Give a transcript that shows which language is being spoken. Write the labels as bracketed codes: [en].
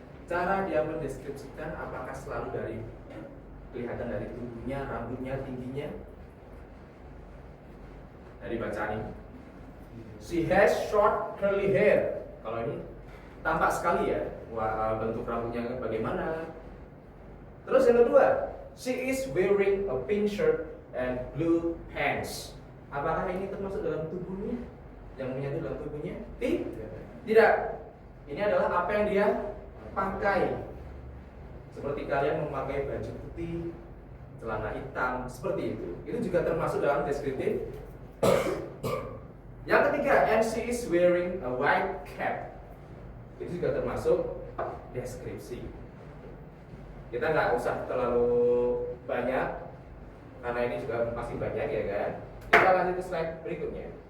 [id] Cara dia mendeskripsikan apakah selalu dari kelihatan dari tubuhnya, rambutnya, tingginya. Dari bacaan ini. [en] She has short curly hair. [id] Kalau ini tampak sekali ya, bentuk rambutnya bagaimana. [en] Terus yang kedua, she is wearing a pink shirt and blue pants. [id] Apakah ini termasuk dalam tubuhnya? Yang menyatu dalam tubuhnya? Tidak. Ini adalah apa yang dia pakai. Seperti kalian memakai baju putih, celana hitam, seperti itu. Itu juga termasuk dalam deskriptif. [en] Yang ketiga, and she is wearing a white cap. [id] Itu juga termasuk deskripsi. Kita nggak usah terlalu banyak, karena ini juga masih banyak ya kan. Kita lanjut ke slide berikutnya.